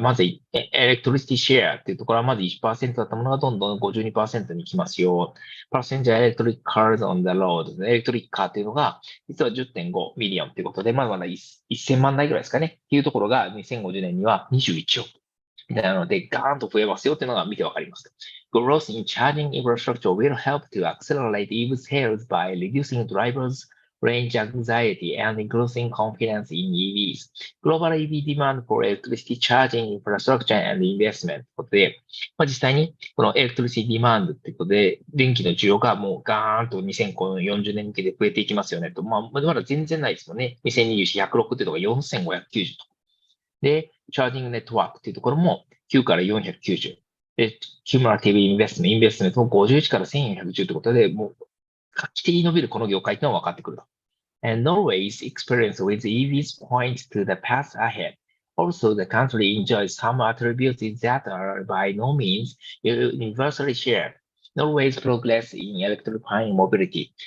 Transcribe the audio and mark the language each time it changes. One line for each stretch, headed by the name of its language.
Japanese: まず、エレクトリシティシェアっていうところはまず 1% だったものがどんどん 52% に来ますよ。
English: Passenger Electric Cars on the Road。
Japanese: エレクトリックカーっていうのが、実は 10.5 ミリオンということで、まだまだ1000万台ぐらいですかね。っていうところが2050年には21億。みたいなので、ガーンと増えますよっていうのが見てわかります。
English: Growth in charging infrastructure will help to accelerate EV sales by reducing drivers' range anxiety and increasing confidence in EVs. Global EV demand for electricity charging infrastructure and investment
Japanese: ということで、実際にこのエレクトリシティディマンドっていうことで、電気の需要がもうガーンと2040年向けで増えていきますよねと。まだ全然ないですよね。2024、106っていうところが4590と。で、チャージングネットワークっていうところも9から490。で、キュムラティブインベストメントも51から1410ということで、もう画期的に伸びるこの業界っていうのが分かってくると。
English: And Norway's experience with EVs points to the path ahead. Also, the country enjoys some attributes that are by no means universally shared. Norway's progress in electrifying mobility.